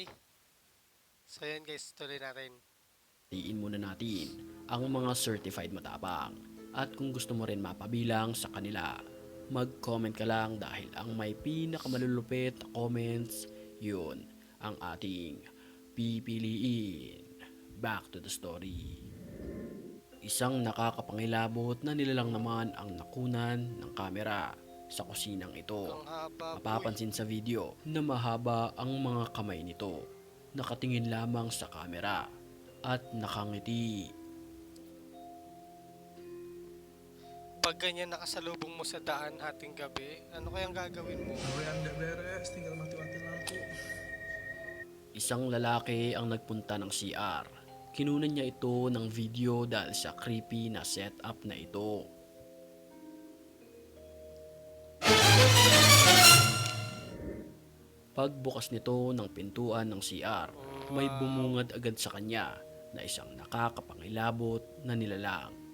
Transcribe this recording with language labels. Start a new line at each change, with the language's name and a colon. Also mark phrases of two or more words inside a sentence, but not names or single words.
Filipino: So yun guys, tuloy natin. batiin muna natin ang mga certified matapang. At kung gusto mo rin mapabilang sa kanila, mag-comment ka lang dahil ang may pinakamalulupit na comments, yun ang ating pipiliin.
English: Back to the story.
Filipino: Isang nakakapangilabot na nilalang naman ang nakunan ng kamera sa kusinang ito. Ang haba, boy. Mapapansin sa video na mahaba ang mga kamay nito. Nakatingin lamang sa kamera at nakangiti. Pag ganyan nakasalubong mo sa daan hating gabi, ano kayang gagawin mo? Ako yan, di beres. Tinggal mati-mati lang ako. Isang lalaki ang nagpunta ng CR. Kinunan niya ito ng video dahil sa creepy na setup na ito. Pagbukas nito ng pintuan ng CR, may bumungad agad sa kanya na isang nakakapangilabot na nilalang.